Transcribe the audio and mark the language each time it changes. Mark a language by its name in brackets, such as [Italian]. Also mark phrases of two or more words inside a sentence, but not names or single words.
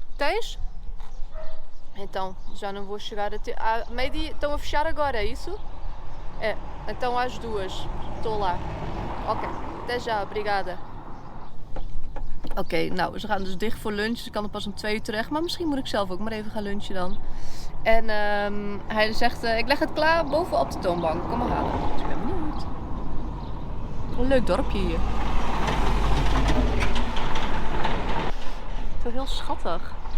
[Portuguese] tens? Então, já não vou chegar a ter... meio-dia, estão a fechar agora, é isso? É, então às 2. Estou lá. Oké, até já, obrigada. [Dutch] Oké, nou, ze gaan dus dicht voor lunch. Dus ik kan er pas om 2 uur terecht. Maar misschien moet ik zelf ook maar even gaan lunchen dan. En hij zegt, ik leg het klaar boven op de toonbank. Kom maar halen. Dus ik ben benieuwd. Een leuk dorpje hier. Zo heel schattig.